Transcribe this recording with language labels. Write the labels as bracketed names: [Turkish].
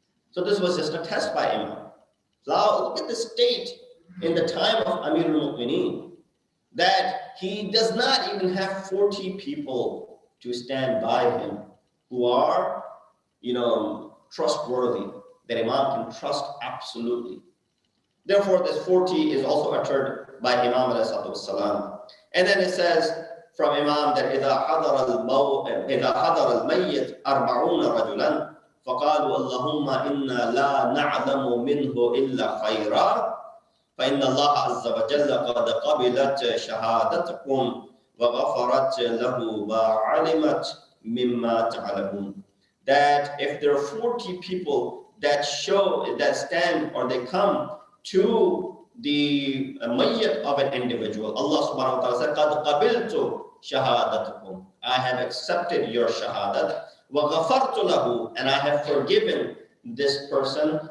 [English] So this was just a test by Imam. Now look at the state in the time of Amir al-Mu'mineen, that he does not even have 40 people to stand by him who are, trustworthy, that Imam can trust absolutely. Therefore, this 40 is also uttered by Imam alayhi salatu wassalam. And then it says from Imam that [Arabic] إِذَا حَضَرَ الْمَيِّتِ 40 رَجُلًا فقالوا اللهم إنا لا نعلم منه إلا خيرا فإن الله عز وجل قد قبلت شهادتكم وغفرت له وعلمت مما تعلمون. [English] That if there are 40 people that stand or they come to the mayyat of an individual, Allah subhanahu wa ta'ala said, [Arabic] قَدْ قَبِلْتُ شَهَادَتُكُمْ, [English] I have accepted your shahadat. [Arabic] وَغَفَرْتُ لَهُ, [English] and I have forgiven this person.